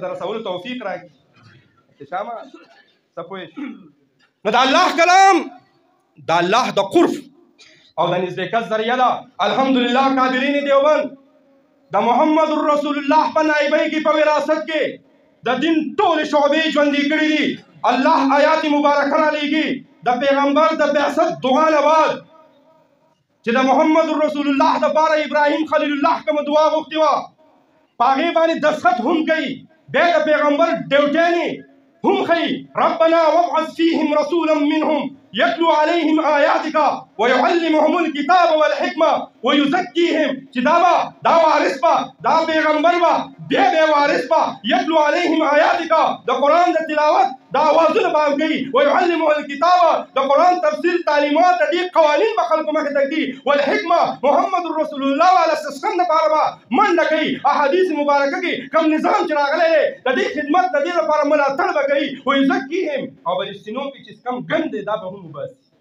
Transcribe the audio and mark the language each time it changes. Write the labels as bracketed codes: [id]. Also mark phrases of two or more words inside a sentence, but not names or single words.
[ps] د رسولو توفیق راکړي شامه څه پوه شو نو د الله کلام د الله د قرب او د نزدېکت ذریعه ده الحمدلله قادرین دیوبند د محمد رسول الله په نایبۍ کې په وراثت کې د دین ټولې شعبې ژوندۍ کړي دي الله آیات مبارکه رالیږي د پیغمبر د بعثت دعا نه بعد چې د محمد رسول الله دپاره ابراهیم خلیل الله کومه دعا غوښتې وه په هغې باندې دستخط هم کوي بیا د پیغمبر ډیوټیانې هم ښیي [ar] ربنا وابعث فیهم رسولا منهم يتلو عليهم آياتك ويعلمهم الكتاب والحكمة ويزكيهم [ps] چې دا وارث به دا پیغمبر به بیا وارث به [ar] يتلو عليهم آياتك [ps] د قرآن د تلاوت دا آوازونه به هم کوي [ar] ويعلمهم الكتاب [ps] د قرآن تفسیر تعلیمات د دې قوانین به خلکو مخې ته ږدي والحکمه محمد رسول الله علیه سسکن دپاره به منډه کوي احادیث مبارکه کې کوم نظام چې راغلی دی د دې خدمت د دې لپاره ملاتړ به کوي ويزکیهم او به رښتینو کې چې کوم ګند دی دا به هم وباسي